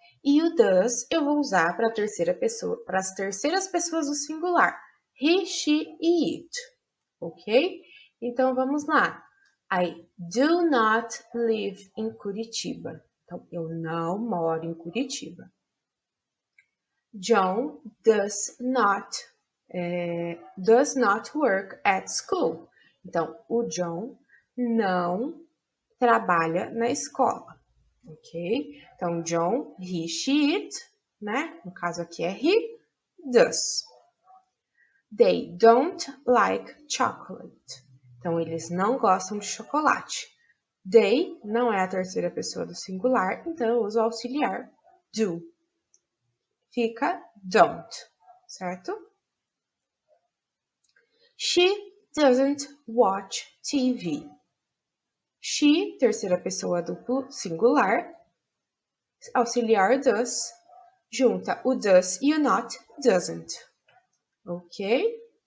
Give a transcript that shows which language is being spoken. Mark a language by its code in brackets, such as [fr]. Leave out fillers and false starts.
[pt] E o does eu vou usar para as terceiras pessoas do singular, he, she e it. Ok? Então vamos lá. [en] I do not live in Curitiba. [pt] Então, eu não moro em Curitiba. [en] John does not work at school. [pt] Então, o John não trabalha na escola, ok? Então, John, he, she, it, né? No caso aqui é he, does. [en] They don't like chocolate. [pt] Então, eles não gostam de chocolate. They não é a terceira pessoa do singular, então eu uso o auxiliar do. Fica don't, certo? [en] She doesn't watch TV. [pt] She, terceira pessoa duplo singular, auxiliar does, junta o does e o not, doesn't. Ok?